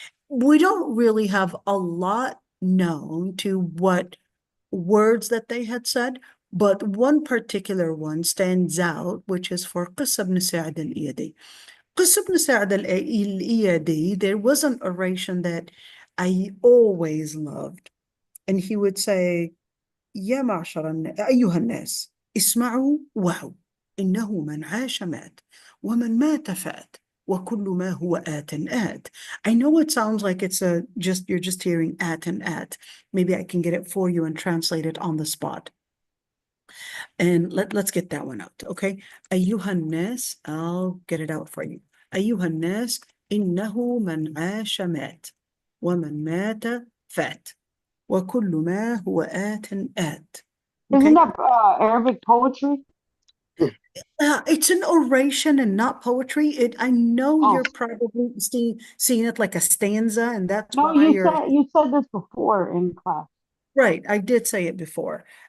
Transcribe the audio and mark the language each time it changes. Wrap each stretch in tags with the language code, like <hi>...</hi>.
<en>We don't really have a lot known to what words that they had said, But one particular one stands out, which is for Qis ibn Sa'd al-Iyadi. Qis ibn Sa'd al-Iyadi, there was an oration that I always loved. And he would say,</en> <ar>يا معشر أيها الناس اسمعوا وعوا إنه من عاش مات ومن مات فات وكل ما هو آت آت.</ar> <en>I know it sounds like it's you're just hearing at and at. Maybe I can get it for you and translate it on the spot. And let's get that one out, okay?</en> <ar>أيها الناس,</ar> <en>I'll get it out for you.</en> <ar>أيها الناس إنه من عاش مات ومن مات فات وكل ما هو آت آت.</ar> <en>Isn't that Arabic poetry? It's an oration and not poetry. I know Oh. you're probably seeing it like a stanza, and that's No, why you said this before in class. right. I did say it before.</en>